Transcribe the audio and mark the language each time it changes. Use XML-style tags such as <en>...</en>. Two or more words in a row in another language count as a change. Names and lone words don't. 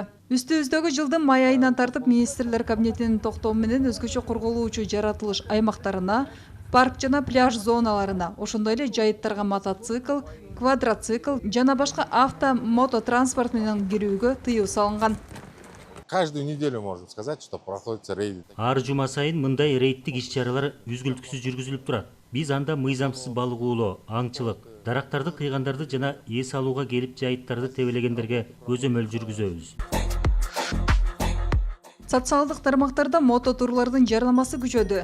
<ky>Үстүбүздөгү жылдын май айынан тартып министрлер кабинетинин токтому менен өзгөчө корголуучу жаратылыш аймактарына, парк жана пляж зоналарына, ошондой эле жайыттарга мотоцикл, квадроцикл жана башка мототранспорт менен кирүүгө тыюу салынган.</ky> <ru>Каждую неделю можно сказать, что проходятся рейды.</ru> <ky>Ар жума сайын мындай рейдтик иш-чаралар үзгүлтүксүз жүргүзүлүп турат. Биз анда мыйзамсыз балык уулоо, аңчылык, дарактарды кыйгандарды жана эс алууга келип жайыттарды тебелегендерге көзөмөл жүргүзөбүз. Социалдык тармактарда мототурлардын жарнамасы күчөдү.</ky>